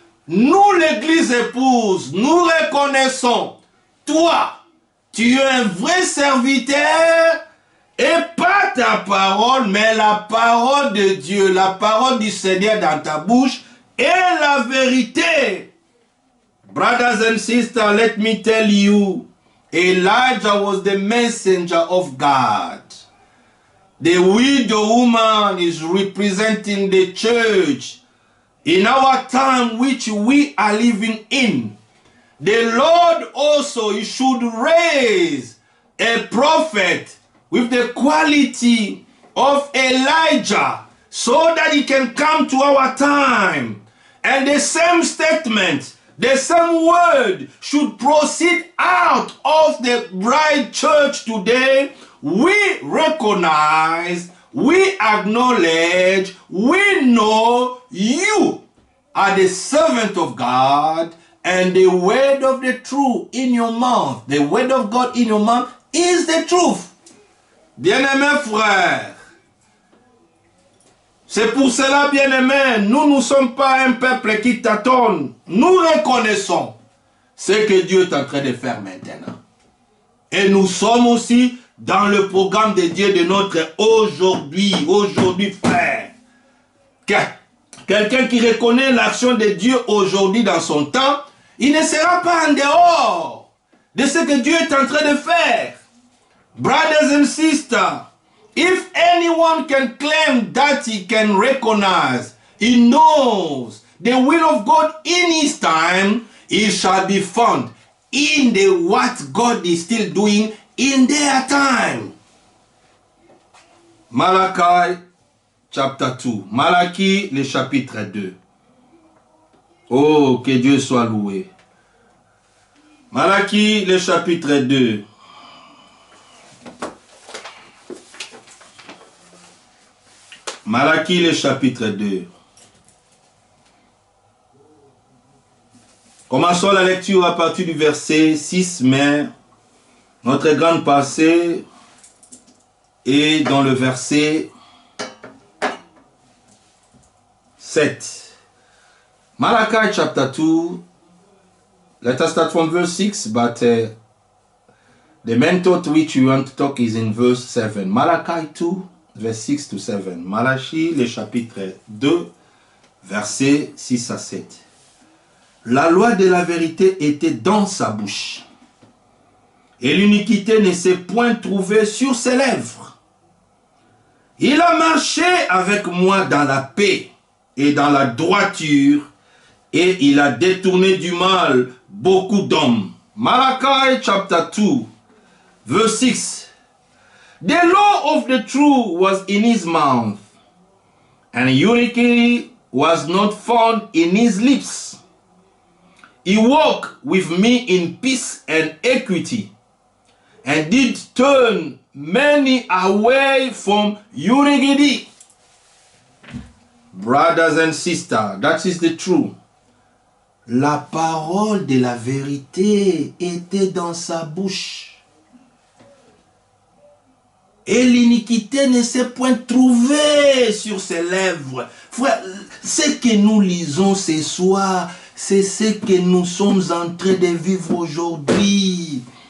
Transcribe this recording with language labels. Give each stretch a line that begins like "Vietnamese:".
French: Nous, l'Église épouse, nous reconnaissons, toi, tu es un vrai serviteur, et pas ta parole, mais la parole de Dieu, la parole du Seigneur dans ta bouche, est la vérité.
English: Brothers and sisters, let me tell you, Elijah was the messenger of God. The widow woman is representing the church in our time which we are living in. The Lord also should raise a prophet with the quality of Elijah so that he can come to our time. And the same statement, the same word should proceed out of the bride church today. We recognize, we acknowledge, we know you are the servant of God, and the word of the truth in your mouth, the word of God in your mouth is the truth.
French: Bien-aimés frères, c'est pour cela, bien-aimés, nous ne sommes pas un peuple qui tâtonne. Nous reconnaissons ce que Dieu est en train de faire maintenant. Et nous sommes aussi dans le programme de Dieu de notre aujourd'hui, frère. Quelqu'un qui reconnaît l'action de Dieu aujourd'hui dans son temps, il ne sera pas en dehors de ce que Dieu est en train de faire.
English: Brothers and sisters, if anyone can claim that he can recognize, he knows the will of God in his time, he shall be found in the what God is still doing in their time. Malachi chapter 2.
French: Malachi le chapitre 2. Oh, que Dieu soit loué. Malachi le chapitre 2. Malachi le chapitre 2. Commençons la lecture à partir du verset 6, mais notre grande passée est dans le verset 7.
English: Malachi chapter 2, let us start from verse 6, but the main thought which we want to talk is in verse 7. Malachi 2, verse 6 to 7.
French: Malachi, le chapitre 2, versets 6 à 7. La loi de la vérité était dans sa bouche. et l'iniquité ne s'est point trouvée sur ses lèvres. Il a marché avec moi dans la paix et dans la droiture, et il a détourné du mal beaucoup d'hommes.
English: Malachi chapter 2, verse 6. The law of the truth was in his mouth, and iniquity was not found in his lips. He walked with me in peace and equity, and did turn many away from iniquity. Brothers and sisters, that is the truth.
French: La parole de la vérité était dans sa bouche. Et l'iniquité ne s'est point trouvée sur ses lèvres. Frère, ce que nous lisons ce soir, c'est ce que nous sommes en train de vivre aujourd'hui.